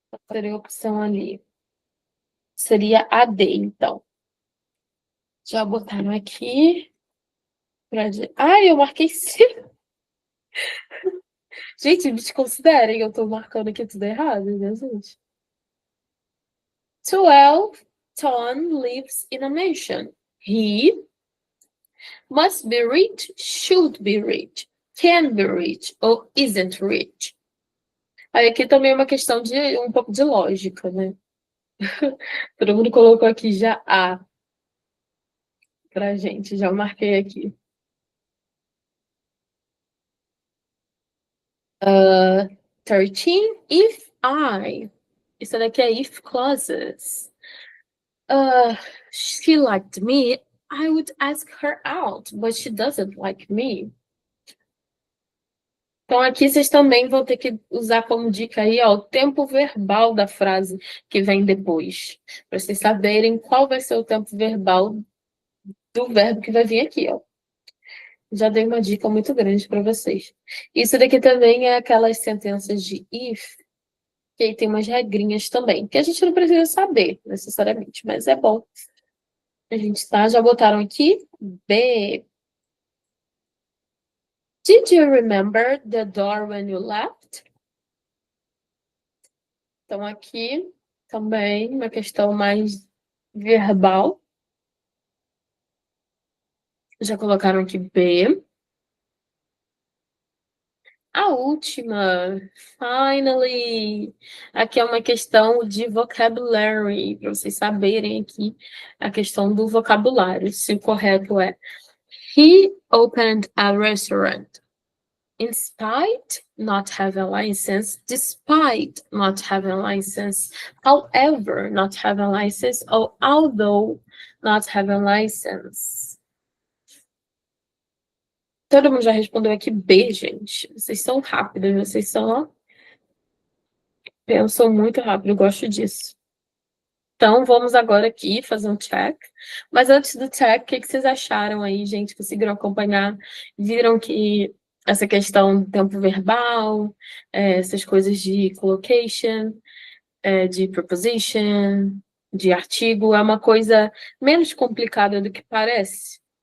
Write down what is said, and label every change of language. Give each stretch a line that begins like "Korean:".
Portuguese: Seria a opção ali. Seria a D, então. Já botaram aqui. Eu marquei C. Gente, me desconsiderem, eu tô marcando aqui tudo errado, né, gente?
English: 12. Tom lives in a mansion. He must be rich, should be rich, can be rich, ou isn't rich.
Portuguese: Aí aqui também é uma questão de um pouco de lógica, né? Todo mundo colocou aqui já A pra gente, já marquei aqui.
English: 13. If I.
Portuguese: Isso daqui é
English: if clauses. She liked me, I would ask her out, but she doesn't like me.
Portuguese: Então, aqui vocês também vão ter que usar como dica aí, ó, o tempo verbal da frase que vem depois. Para vocês saberem qual vai ser o tempo verbal do verbo que vai vir aqui, ó. Já dei uma dica muito grande para vocês. Isso daqui também é aquelas sentenças de if, que aí tem umas regrinhas também, que a gente não precisa saber, necessariamente, mas é bom. A gente já botaram aqui, B.
English: Did you remember the door when you left?
Portuguese: Então, aqui também uma questão mais verbal. Já colocaram aqui B. A última,
English: finally.
Portuguese: Aqui é uma questão de vocabulary, para vocês saberem aqui a questão do vocabulário. Se o correto é
English: He opened a restaurant. in spite not having a license, despite not having a license, however not having a license, or although not having a license.
Portuguese: Todo mundo já respondeu aqui B, gente. Vocês são rápidos, vocês são, ó, pensam muito rápido, eu gosto disso. Então, vamos agora aqui fazer um check. Mas antes do check, o que vocês acharam aí, gente? Conseguiram acompanhar? Viram que essa questão do tempo verbal, essas coisas de collocation, de preposition, de artigo, é uma coisa menos complicada do que parece?